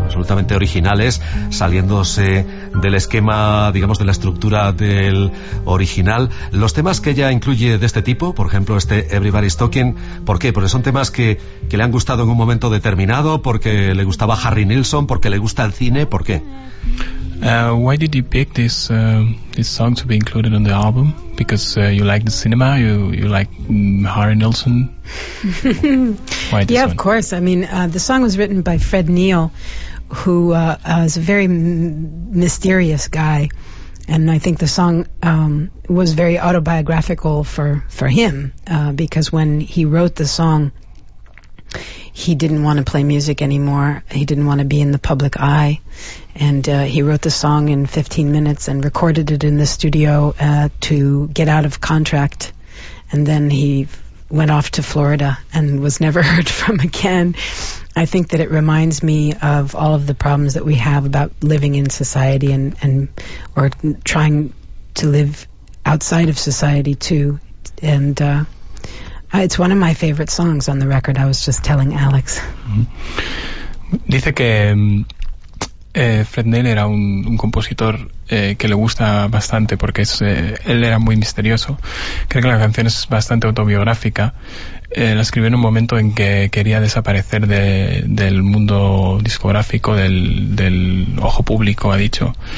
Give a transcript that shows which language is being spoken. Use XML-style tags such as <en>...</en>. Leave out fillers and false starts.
<es>Absolutamente originales, saliéndose del esquema, digamos, de la estructura del original. Los temas que ella incluye de este tipo, por ejemplo este Everybody's Talking, ¿por qué? Porque son temas que le han gustado en un momento determinado, porque le gustaba Harry Nilsson, porque le gusta el cine, ¿por qué?</es> <en>Why did you pick this this song to be included on the album? Because you like the cinema, you like Harry Nilsson. Why this? Yeah, one? Of course. I mean, the song was written by Fred Neil, who is a very mysterious guy, and I think the song was very autobiographical for him, because when he wrote the song, he didn't want to play music anymore. He didn't want to be in the public eye. And he wrote the song in 15 minutes and recorded it in the studio to get out of contract. And then he went off to Florida and was never heard from again. I think that it reminds me of all of the problems that we have about living in society and or trying to live outside of society, too. And it's one of my favorite songs on the record. I was just telling Alex. Mm-hmm.</en> <es>Dice que Fred Neil era un compositor que le gusta bastante porque es, él era muy misterioso. Creo que la canción es bastante autobiográfica. La escribió en un momento en que quería desaparecer del mundo discográfico, del ojo público, ha dicho.</es>